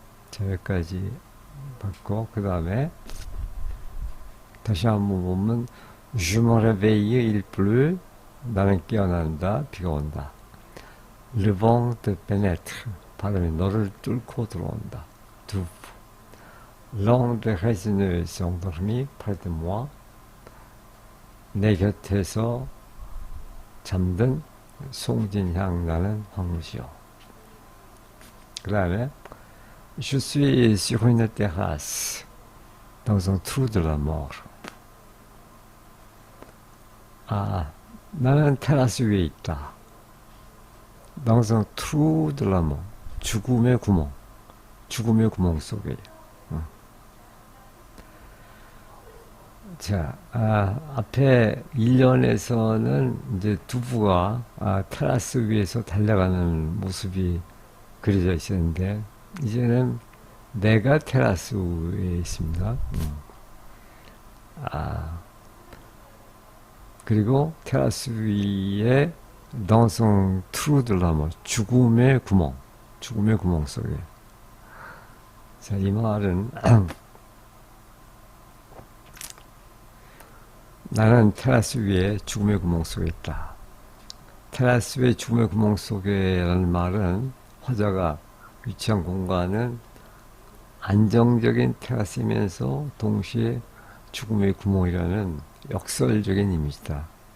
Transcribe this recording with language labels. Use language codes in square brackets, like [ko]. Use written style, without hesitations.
[ko] 자, 여기까지 봤고, 그 다음에 다시 한번 보면 [fr] Je me réveille, il pleut. [ko] 나는 깨어난다, 비가 온다. [fr] Le vent te pénètre. [ko] 바람이 너를 뚫고 들어온다. 두부. [fr] L'onde résineuse endormie près de moi. [ko] 내 곁에서 잠든 송진향 나는 황무지요. 그 다음에 [fr] Je suis sur une terrasse dans un trou de la mort. [ko] 나는 테라스 위에 있다. [fr] dans un trou de la mort. [ko] 죽음의 구멍 속에. 자, 앞에 1년에서는 이제 두부가 테라스 위에서 달려가는 모습이 그려져 있었는데, 이제는 내가 테라스 위에 있습니다. 그리고 테라스 위에 [fr] dans un trou de la mort. [ko] 죽음의 구멍 속에. 자, 이 말은 나는 테라스 위에 죽음의 구멍 속에 있다. 테라스 위에 죽음의 구멍 속에 라는 말은 화자가 위치한 공간은 안정적인 테라스이면서 동시에 죽음의 구멍이라는 역설적인 이미지다.